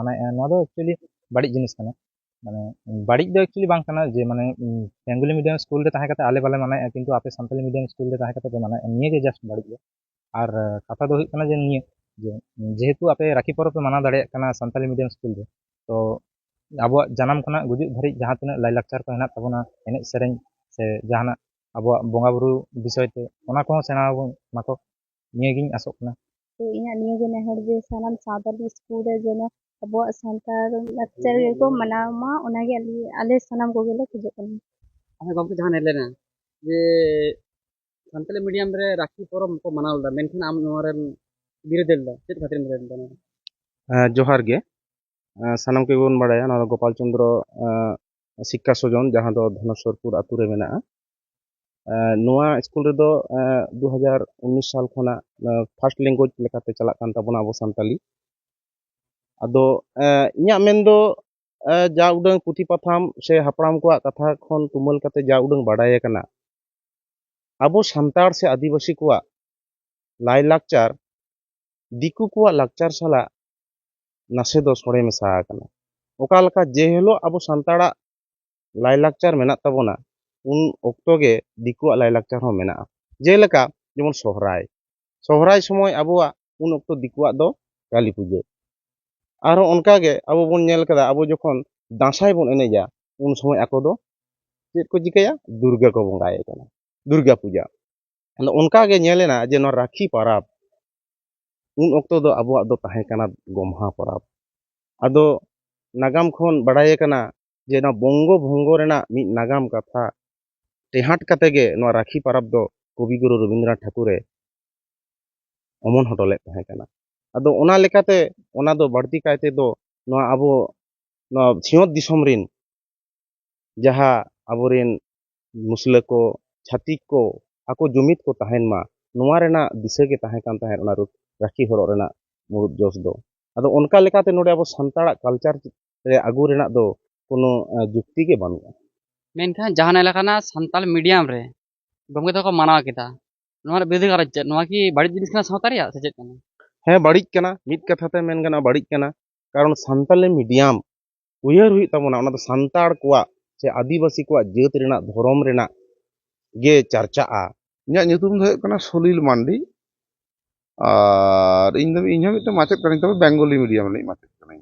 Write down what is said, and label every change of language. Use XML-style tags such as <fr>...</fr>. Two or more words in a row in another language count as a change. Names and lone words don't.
<sat>मनाए नोआ दो एक्चुअली बाड़ी जिनिस कना माने बाड़ी दो एक्चुअली बांग कना जे माने</sat> <en>Bengali medium school</en> <sat>रे ताहे कते आले बाले मनाए किंतु आपे सान्ताली</sat> <en>medium school</en> <sat>रे ताहे कते पे मनाए निये गे जस्ट बाड़ी दो और कथा दो हुई कना जे निये जे जेहेतु आपे राखी परब पे मनाव दाड़े कना सान्ताली</sat> <en>medium school</en> <sat>रे तो आबो जानम खना गुजुग धरिज जहां तिना लाई लाक्चर को हेना तबना एने सेरेन से जहाना आबो बोंगा बुरु विषय ते ओना को सेना माको निये गिन आसो कना। तो इᱧᱟᱹᱜ ᱱᱤᱭᱟᱹ ᱜᱮ ᱱᱮᱦᱚᱨ ᱡᱮ ᱥᱟᱱᱟᱢ ᱥᱟᱱᱛᱟᱞᱤ ᱥᱠᱩᱞ ᱨᱮ ᱡᱮᱱᱚ ᱟᱵᱚᱣᱟᱜ ᱥᱟᱱᱛᱟᱲ ᱞᱟᱠᱪᱟᱨ ᱜᱮᱠᱚ ᱢᱟᱱᱟᱣ ᱢᱟ ᱚᱱᱟᱜᱮ ᱟᱞᱮ ᱥᱟᱱᱟम ᱠᱚᱜᱮ ᱞᱮ ᱠᱷᱚᱡᱚᱜ ᱠᱟᱱᱟ। हमें गमके जहां ने लेना जे सान्ताली मीडियम रे राखी परब को मनाव दा मेनखान आम नोरे बिरदेल दा चेत खातिर बिरदेल दा जोहार गे सानाम के बोन बाड़ाया ना गोपाल चंद्र शिक्षा सजन जहां दो धनेश्वरपुर आतु रे मेना नोआ स्कूल रे दो 2019 साल खना</sat> <en>first language</en> <sat>लेकाते चला कान ताबोना अबो सान्ताली आदो इᱧᱟᱹᱜ मेन दो जा उडंग पुथि पाथाम से हापड़ाम को कथा खन तुमल काते जा उडंग बाड़ाय कना अबो सान्ताड़ से आदिवासी को लाई लाक्चार दिकु को लाक्चार साला नासे दो सड़े मेसा कना ओका लका जे हेलो अबो सान्ताड़ा लाई लाक्चार मेना ताबोना उन ऑक्टो गे दिकु लाई लाक्चार हो मेना जेलका जेमन सोहराय सोहराय समय अबोआ उन ऑक्टो दिकुआ दो काली पूजा आरो उनका गे अबो बोन नेल कदा अबो जखन दासाय बोन एनेजा उन समय आको दो चेत को जिकया दुर्गा को बंगाय कना दुर्गा पूजा अन उनका गे नेलेना जे न राखी परब उन ऑक्टो दो अबोआ दो ताहे कना गोमहा परब आदो नागाम खन बाड़ाय कना जे ना बंगो भंगो रेना मि नागाम कथा टेहाट कते गे न राखी परब दो कवि गुरु रविंद्रनाथ ठाकुरे अमन हटले ताहे कना आदो ओना लेकाते ओना दो बढ़ती कायते दो नोआ आबो नोआ सियोत दिसम रिन जहा आबोरेन मुसला को छातिक को आको जुमित को ताहेन मा नोआ रेना दिशा के ताहे कान ताहे ओना राखी हरो रेना मुरुद जोस दो आदो उनका लेकाते नोडे आबो सान्ताड़ा कल्चर रे आगु रेना दो कोनो जुक्ति के बानुआ मेनखान जहां एलाकाना सान्ताल मीडियम रे गमके तो को मनाव केदा नोआ बिरदे कर नोआ की बाड़ी जिनिस kana सावता रेया से चेत kana ᱦᱮᱸ ᱵᱟᱹᱲᱤᱡ ᱠᱟᱱᱟ ᱢᱤᱫ ᱠᱟᱛᱷᱟᱛᱮ ᱢᱮᱱ ᱜᱟᱱᱚᱜᱼᱟ ᱵᱟᱹᱲᱤᱡ ᱠᱟᱱᱟ ᱠᱟᱨᱚᱱ ᱥᱟᱱᱛᱟᱞᱤ ᱢᱤᱰᱤᱭᱟᱢ ᱩᱭᱦᱟᱹᱨ ᱦᱩᱭᱩᱜ ᱛᱟᱵᱚᱱᱟ ᱚᱱᱟ ᱫᱚ ᱥᱟᱱᱛᱟᱲ ᱠᱚᱣᱟᱜ ᱥᱮ ᱟᱹᱫᱤᱵᱟᱹᱥᱤ ᱠᱚᱣᱟᱜ ᱡᱟᱹᱛ ᱨᱮᱱᱟᱜ ᱫᱷᱚᱨᱚᱢ ᱨᱮᱱᱟᱜ गे चर्चाआ ᱤᱧᱟᱹᱜ ᱧᱩᱛᱩᱢ ᱫᱚ ᱦᱩᱭᱩᱜ ᱠᱟᱱᱟ ᱥᱚᱞᱤᱞ ᱢᱟᱱᱰᱤ ᱟᱨ ᱤᱧ ᱦᱚᱸ ᱢᱤᱫᱴᱮᱱ ᱢᱟᱪᱮᱫ ᱠᱟᱹᱱᱟᱹᱧ ᱛᱚᱵᱮ</sat> <en>Bengali medium</en> <sat>ᱨᱤᱱᱤᱡ ᱢᱟᱪᱮᱫ ᱠᱟᱹᱱᱟᱹᱧ</sat>